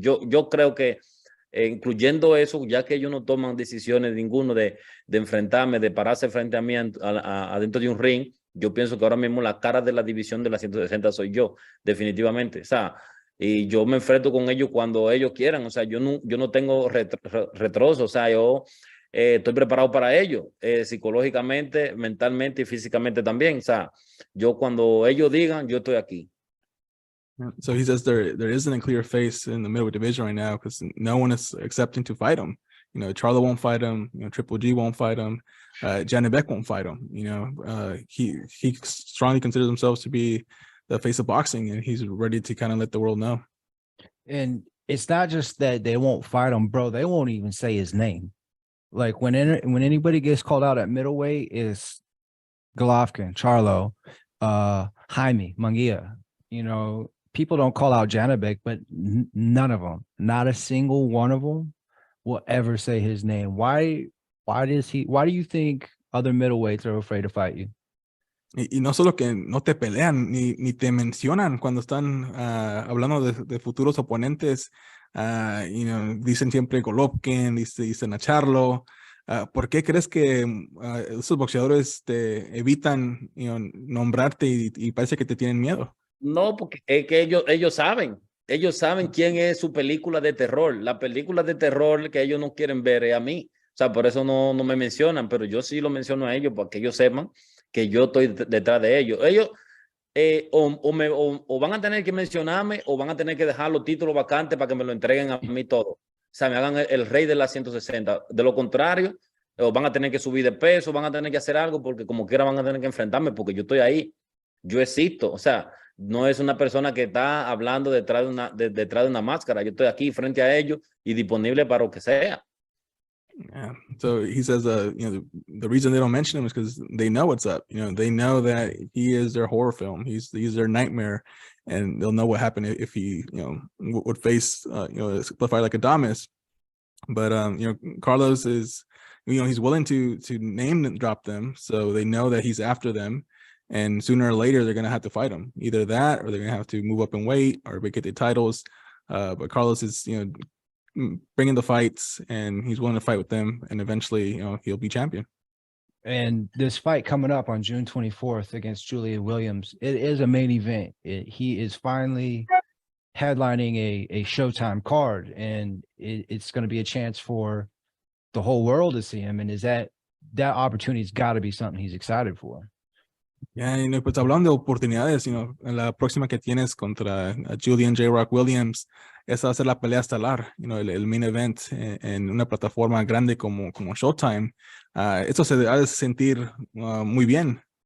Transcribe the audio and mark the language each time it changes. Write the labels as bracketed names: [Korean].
[Spanish] Yo creo que, incluyendo eso, ya que ellos no toman decisiones ninguno de enfrentarme, de pararse frente a mí adentro de un ring, yo pienso que ahora mismo la cara de la división de las 160 soy yo, definitivamente. O sea, y yo me enfrento con ellos cuando ellos quieran. O sea, yo no tengo retroso. O sea, yo estoy preparado para ello, psicológicamente, mentalmente y físicamente también. O sea, yo cuando ellos digan, yo estoy aquí. [English] So he says there isn't a clear face in the middleweight division right now because no one is accepting to fight him. You know, Charlo won't fight him. You know, Triple G won't fight him. Janibek won't fight him. You know, he strongly considers himself to be the face of boxing, and he's ready to kind of let the world know. And it's not just that they won't fight him, bro. They won't even say his name. Like when anybody gets called out at middleweight, is Golovkin, Charlo, Jaime Munguia. You know, people don't call out Janibek, but none of them, not a single one of them, will ever say his name. Why do you think other middleweights are afraid to fight you? [Spanish] Y no solo que no te pelean, ni te mencionan cuando están hablando de futuros oponentes. [English] You know, [Spanish] dicen siempre Golovkin, dicen a Charlo. ¿Por qué crees que esos boxeadores te evitan, [English] you know, [Spanish] nombrarte y parece que te tienen miedo? No, porque es que ellos saben quién es su película de terror. La película de terror que ellos no quieren ver es a mí. O sea, por eso no me mencionan, pero yo sí lo menciono a ellos para que ellos sepan que yo estoy detrás de ellos. Ellos o van a tener que mencionarme o van a tener que dejar los títulos vacantes para que me lo entreguen a mí todo. O sea, me hagan el rey de las 160. De lo contrario, o van a tener que subir de peso, van a tener que hacer algo porque como quiera van a tener que enfrentarme porque yo estoy ahí. Yo existo. O sea, no es una persona que está hablando detrás de una máscara. Yo estoy aquí frente a ellos y disponible para lo que sea. [English] Yeah. So he says, you know, the reason they don't mention him is because they know what's up. You know, they know that he is their horror film. He's their nightmare, and they'll know what happened if he, you know, would face, you know, a fight like Adames. But you know, Carlos is, you know, he's willing to name and drop them, so they know that he's after them, and sooner or later they're gonna have to fight him. Either that, or they're gonna have to move up in weight, or get the titles. But Carlos is, you know, bringing the fights, and he's willing to fight with them, and eventually, you know, he'll be champion. And this fight coming up on June 24th against Julian Williams, it is a main event. He is finally headlining a Showtime card, and it's going to be a chance for the whole world to see him. And is that opportunity's got to be something he's excited for. Yeah, you know, [Spanish] pues hablando de oportunidades, [English] you know, [Spanish] en la próxima que tienes contra Julian J-Rock Williams, esa va a ser la pelea estelar, you know, el main event en una plataforma grande como Showtime. Eso se ha de sentir muy bien.